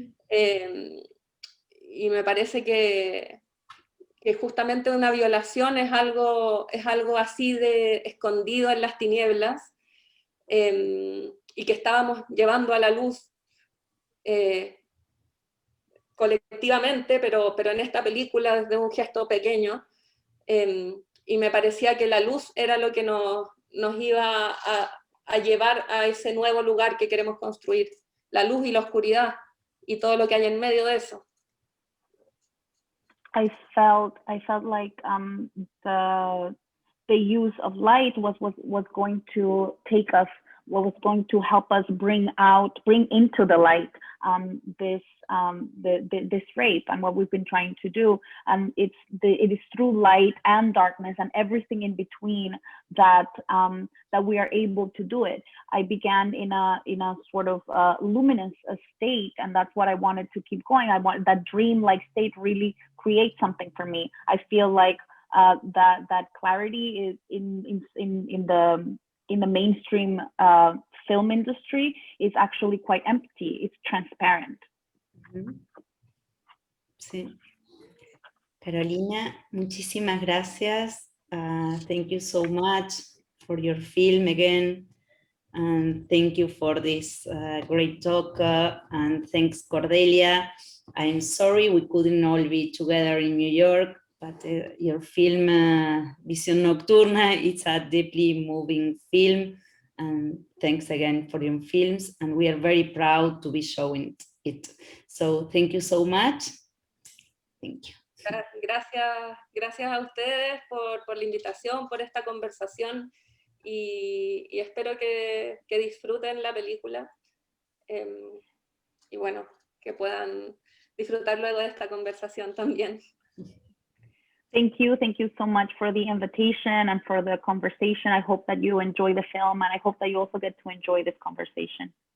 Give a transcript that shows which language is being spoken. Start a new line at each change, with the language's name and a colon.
Spanish: Y me parece que justamente una violación es algo así de escondido en las tinieblas, y que estábamos llevando a la luz colectivamente, pero en esta película desde un gesto pequeño, y me parecía que la luz era lo que nos iba a llevar a ese nuevo lugar que queremos construir, la luz y la oscuridad y todo lo que hay en medio de eso.
English: I felt like the use of light was going to take us, was going to help us bring into the light this rape and what we've been trying to do. And it is through light and darkness and everything in between that that we are able to do it. I began in a sort of luminous state, and that's what I wanted to keep going. I want that dream-like state really create something for me. I feel like that clarity is in the mainstream film industry is actually quite empty. It's transparent.
Spanish: Sí. Carolina, muchísimas gracias.
English: Thank you so much for your film again. And thank you for this great talk. And thanks, Cordelia. I'm sorry we couldn't all be together in New York, but your film, Visión Nocturna, it's a deeply moving film. And thanks again for your films. And we are very proud to be showing it. So thank you so much. Thank you.
Spanish: Gracias a ustedes por la invitación, por esta conversación, y espero que disfruten la película, y bueno, que puedan disfrutar luego de esta conversación también.
English: Thank you so much for the invitation and for the conversation. I hope that you enjoy the film, and I hope that you also get to enjoy this conversation.